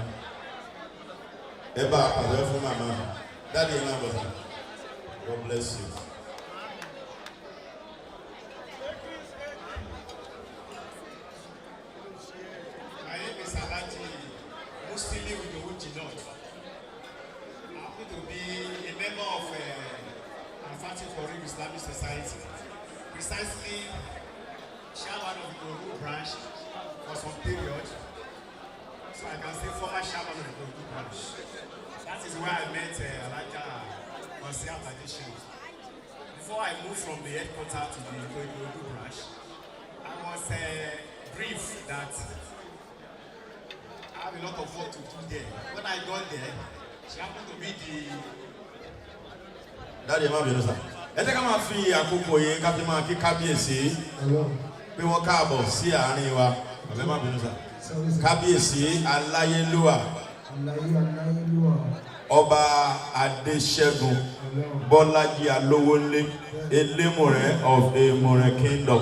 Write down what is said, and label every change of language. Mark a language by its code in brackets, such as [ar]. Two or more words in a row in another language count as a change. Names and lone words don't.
[en] Eba, pray for Mama. Daddy and Mama. God bless you. My name is Saje Yomi Fashlanso. I happen to be a member of Yoruba Islamic Society, precisely chairman of the Yoruba branch for some period. So I can say former chairman of the Yoruba branch. That is where I met Alaja Tradition. Before I moved from the headquarters to the Yoruba branch, I was briefed that I have a lot of work to do there. When I got there, she happened to be the... Daddy, Mama, you know, [yo] ẹ jẹ́ ká máa fi àkókò yẹn ká fi máa kí kábíyèsí pé wọ́n káàbọ̀ sí àárín wa. Ọ̀fẹ́ má bínú sá. Kábíyèsí aláyélúwà ọba Adéṣẹ́gun Bọ́lájí Alówólé Elémùrẹ́ of Èmùrẹ́ Kingdom.